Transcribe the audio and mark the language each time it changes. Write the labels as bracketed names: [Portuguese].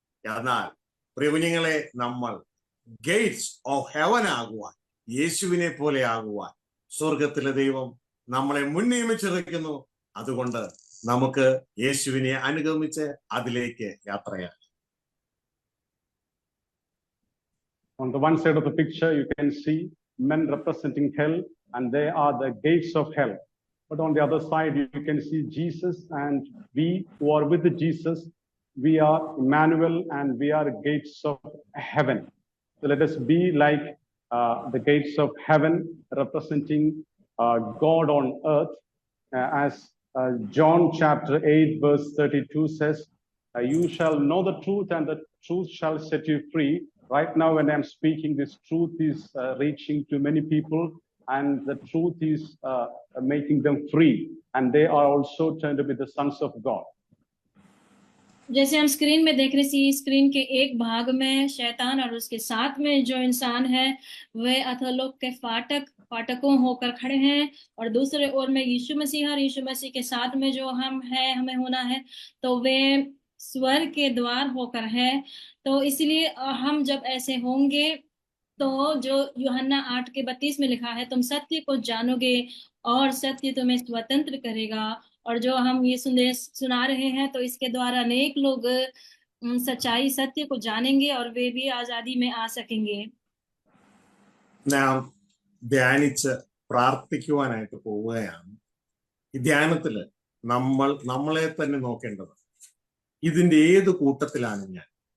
[Malayalam] എന്നാൽ പ്രിയ കുഞ്ഞുങ്ങളെ, നമ്മൾ [English] gates of heaven [Malayalam] ആകുവാൻ, യേശുവിനെ പോലെ ആകുവാൻ സ്വർഗത്തിലെ ദൈവം നമ്മളെ മുൻനിയമിച്ചിരിക്കുന്നു. അതുകൊണ്ട് നമുക്ക് യേശുവിനെ അനുഗമിച്ച് അതിലേക്ക് യാത്രയാക്കാം. [English] On the one side of the picture, you can see men representing hell, and they are the gates of hell. But on the other side, you can see Jesus, and we who are with Jesus, we are Emmanuel, and we are gates of heaven. So let us be like the gates of heaven, representing God on earth, as John chapter 8 verse 32 says, you shall know the truth, and the truth shall set you free. Right now when I'm speaking, this truth is reaching to many people, and the truth is making them free, and they are also turned to be the sons of God. [Hindi] जैसे हम screen में देख रहे हैं, screen के एक भाग में शैतान और उसके साथ में जो इंसान है वे अधोलोक के फाटकों होकर खड़े हैं, और दूसरे ओर में यीशु मसीह और यीशु मसीह के साथ में जो हम हैं, हमें होना है, तो वे स्वर्ग के द्वार होकर है। तो इसलिए हम जब ऐसे होंगे तो जो यूहन्ना 8:32 में लिखा है, तुम सत्य को जानोगे और सत्य तुम्हें स्वतंत्र करेगा। और जो हम ये सुना रहे हैं, तो इसके द्वारा अनेक लोग सच्चाई सत्य को जानेंगे और वे भी आजादी में आ सकेंगे। [Malayalam] നാം ധ്യാനിച്ച് പ്രാർത്ഥിക്കുവാനായിട്ട് പോവുകയാണ്. ഈ ധ്യാനത്തില് നമ്മളെ തന്നെ നോക്കേണ്ടത്, ഇതിന്റെ ഏത് കൂട്ടത്തിലാണ് ഞാൻ?